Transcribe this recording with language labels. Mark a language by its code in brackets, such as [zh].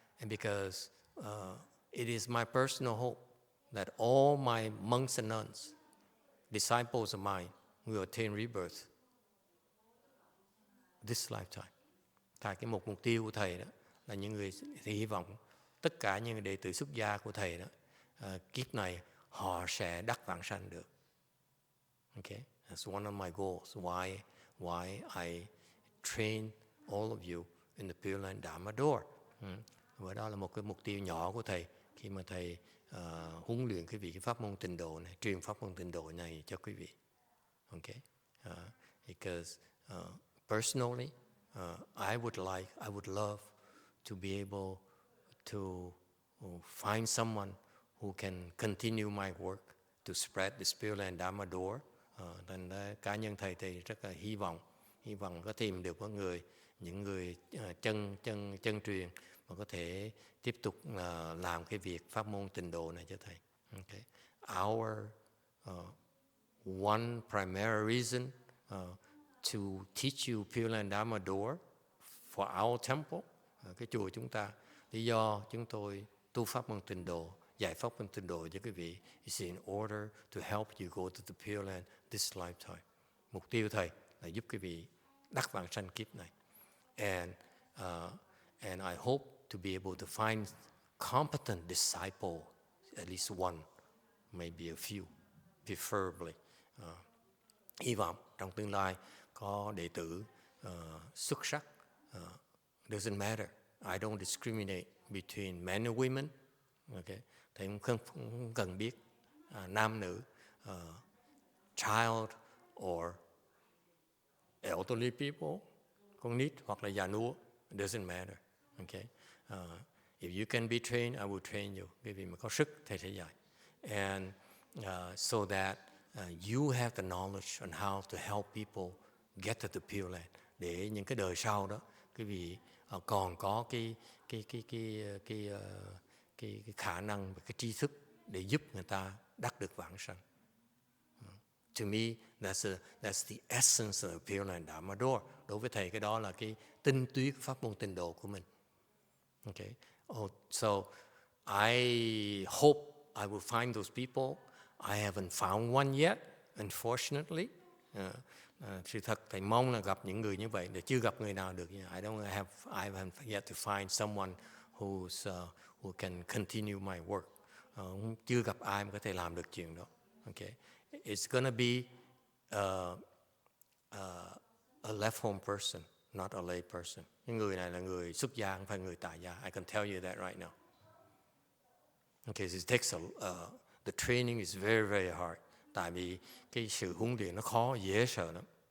[en] And because it is my personal hope that all my monks and nuns, disciples of mine, will attain rebirth this lifetime. [vi] Tại cái mục tiêu của thầy đó là những người thì hy vọng tất cả những đệ tử xuất gia của thầy đó, kiếp này họ sẽ đắc vãng sanh được. [en] Okay, that's one of my goals. Why I train all of you in the Pure Land Dharma door. [vi] Và đó là một cái mục tiêu nhỏ của thầy khi mà thầy huấn luyện quý vị cái pháp môn tịnh độ này, truyền pháp môn tịnh độ này cho quý vị. [en] Okay, because personally, I would love to be able to find someone who can continue my work to spread the Pure Land Dharma door. [vi] Thành ra cá nhân thầy thì rất là hy vọng có tìm được những người chân truyền mà có thể tiếp tục làm cái việc pháp môn tịnh độ này cho thầy. [en] Okay. Our one primary reason to teach you Pure Land Dharma door for our temple, [vi] cái chùa chúng ta. Lý do chúng tôi tu pháp môn tịnh độ, dạy pháp môn tịnh độ cho quý vị [en] is in order to help you go to the Pure Land this lifetime. [vi] Mục tiêu Thầy là giúp quý vị đắc vãng sanh kiếp này. [en] And I hope to be able to find competent disciple, at least one, maybe a few, preferably. [vi] Hy vọng trong tương lai có đệ tử xuất sắc. [en] Doesn't matter. I don't discriminate between men and women. Okay. [vi] Thầy cũng không cần biết nam nữ, [en] child or elderly people, [vi] con nít hoặc là già nua. [en] It doesn't matter. Okay. If you can be trained, I will train you. [vi] Bởi vì mà có sức, Thầy sẽ dạy. [en] And so that you have the knowledge on how to help people get to the Pure Land. [vi] Để những cái đời sau đó, quý vị còn có cái khả năng và cái tri thức để giúp người ta đắc được vãng sanh. [en] To me, that's the essence of the Pure Land Dharma door. [vi] Đối với Thầy, cái đó là cái tinh túy của pháp môn tịnh độ của mình. [en] Okay. So I hope I will find those people. I haven't found one yet, unfortunately. [vi] Sự thật Thầy mong là gặp những người như vậy, để chưa gặp người nào được. [en] I haven't yet to find someone who can continue my work. [vi] Chưa gặp ai mà có thể làm được chuyện đó. [en] Okay. It's gonna be a left home person, not a lay person. [vi] Những người này là người xuất gia, không phải người tại gia. [en] I can tell you that right now. Okay, it takes the training is very, very hard. [vi] Tại vì cái sự huấn luyện nó khó, dễ sợ lắm.